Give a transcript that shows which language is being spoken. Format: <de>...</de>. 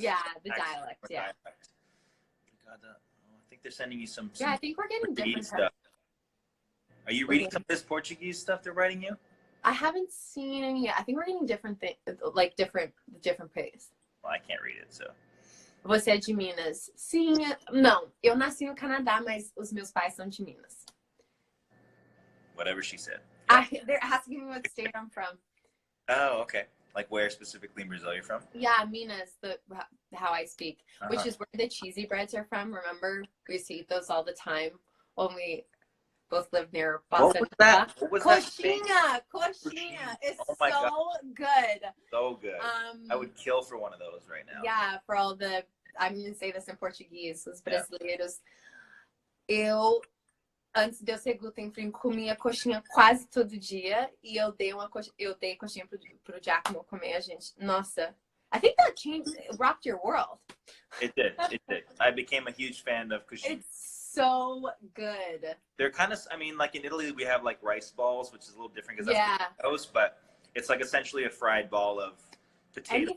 <en>Yeah, the dialect. Yeah. Dialect. God, I think they're sending you some. Yeah, I think we're getting different stuff. Are you reading some of this Portuguese stuff they're writing you? I haven't seen any yet. I think we're getting different things, like different pace. Well, I can't read it, so.</en> <pt>Você é de Minas? Sim, não. Eu nasci no Canadá, mas os meus pais são de Minas.</pt> <en>Whatever she said. They're asking me what state I'm from. Oh, okay. Like where specifically in Brazil you're from? Yeah, Minas, how I speak, which is where the cheesy breads are from. Remember, we used to eat those all the time when we both lived near Boston. What was that? Coxinha. It's so good. So good. I would kill for one of those right now. Yeah, for all the, I'm going to say this in Portuguese,</en> <pt>os brasileiros. Eu, antes de eu ser gluten free, comia coxinha quase todo dia. E eu dei coxinha pro Giacomo comer, a gente. Nossa.</pt> <en>I think that rocked your world. It did. It did. I became a huge fan of coxinha. It's so good. They're kind of, I mean, like in Italy, we have like rice balls, which is a little different because that's potatoes, but it's like essentially a fried ball of potatoes.</en>